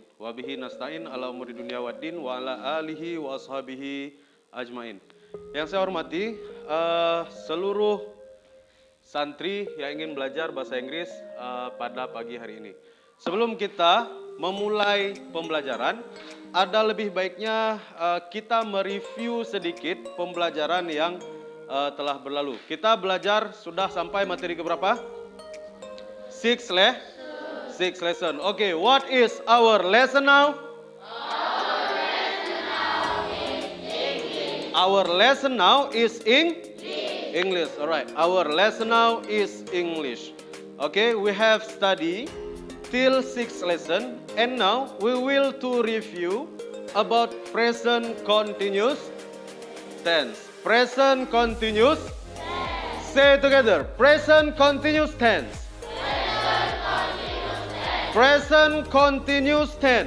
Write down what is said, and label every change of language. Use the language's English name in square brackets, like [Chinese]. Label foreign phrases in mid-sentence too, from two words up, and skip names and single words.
[Arabic] وبه نستعين على أمور الدنيا والدين وعلى آله وأصحابه أجمعين. [Indonesian] Yang saya hormati seluruh santri yang ingin belajar bahasa Inggris pada pagi hari ini. Sebelum kita memulai pembelajaran, ada lebih baiknya kita mereview sedikit pembelajaran yang telah berlalu. Kita belajar sudah sampai materi keberapa? [English] 6 lesson. Okay, what is our lesson now? Our lesson now is English. Alright, our lesson now is English. Okay, we have studied till 6 lesson, and now we will to review about present continuous tense. Present continuous tense. Say together, present continuous tense. Present continuous tense.